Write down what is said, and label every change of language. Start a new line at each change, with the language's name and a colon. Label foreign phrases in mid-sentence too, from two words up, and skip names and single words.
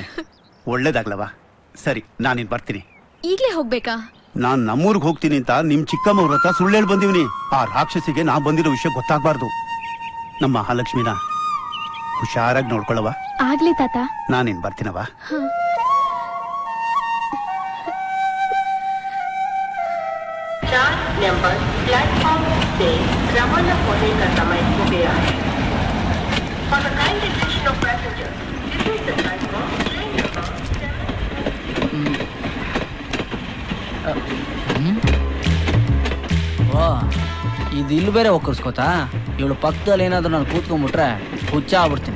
Kannada: ಒಳ್ಳೇದಾಗ್ಲವಾ? ಸರಿ, ನಾನಿನ್ ಬರ್ತೀನಿ. ಈಗ್ಲೇ ಹೋಗ್ಬೇಕಾ? ನಾನ್ ನಮ್ಮೂರ್ಗ್ ಹೋಗ್ತೀನಿ ಅಂತ ನಿಮ್ ಚಿಕ್ಕಮ್ಮವ್ರ ಹತ್ರ ಸುಳ್ಳು ಹೇಳಿ ಬಂದಿವ್ನಿ. ಆ ರಾಕ್ಷಸಿಗೆ ನಾ ಬಂದಿರೋ ವಿಷಯ ಗೊತ್ತಾಗ್ಬಾರ್ದು. ನಮ್ಮ ಮಹಾಲಕ್ಷ್ಮಿನ ಹುಷಾರಾಗಿ ನೋಡ್ಕೊಳ್ಳವಾ? ಆಗ್ಲಿ ತಾತ. ನಾನಿನ್ ಬರ್ತೀನವಾ?
Hindi: नंबर प्लेटफॉर्म से रवाना होने का समय हो गया है.
English: For the kind attention of passengers, this is the time for train number 7.
Kannada: ವಾ, ಇದು ಇಲ್ಲಿ ಬೇರೆ ಒಕ್ಕರ್ಸ್ಕೋತಾ? ಇವಳು ಪಕ್ಕದಲ್ಲಿ ಏನಾದ್ರು ನಾನು ಕೂತ್ಕೊಂಡ್ಬಿಟ್ರೆ ಹುಚ್ಚ ಆಗ್ಬಿಡ್ತೀನಿ.